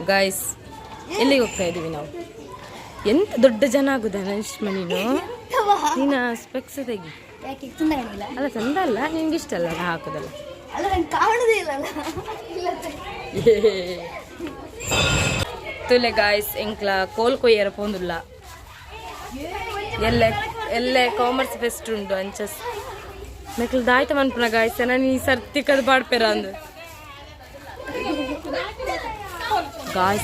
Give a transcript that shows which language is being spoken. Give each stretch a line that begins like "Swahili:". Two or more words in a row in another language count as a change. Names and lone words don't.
Kannada: ಗಾಯ್ಸ್, ಎಲ್ಲಿಗೆ ಹೋಗ್ತಾ ಇದ್ದೀವಿ ನಾವು? ಎಂತ ದೊಡ್ಡ ಜನ ಆಗುದ ನಶ್ಮ ನೀನ ಸ್ಪೆಕ್ಸ್ ತೆಗಿ. ಅಲ್ಲ ಚಂದ ಅಲ್ಲ, ನಿನ್ಗೆ ಇಷ್ಟ ಅಲ್ಲ ಹಾಕೋದಲ್ಲ.
Tulu: ತುಲೆ ಗಾಯ್ಸ್, ಎಂಕ್ಲ ಕೋಲ್ ಕೊಯ್ಯರ ಪೋಂದುಲ್ಲ. ಎಲ್ಲೇ
English: commerce fest
Tulu: ಉಂಟು ಅಂಚಸ್ ಮೆಕ್ಲು ದಾಯ್ತ ಮನ್ಪುನ ಗಾಯ್ಸ್. ನಾನು ಈ ಸರ್ತಿ ಕದ್ ಪಾಡ್ಪೇರ ಅಂದು ಗಾಯ್ಸ್.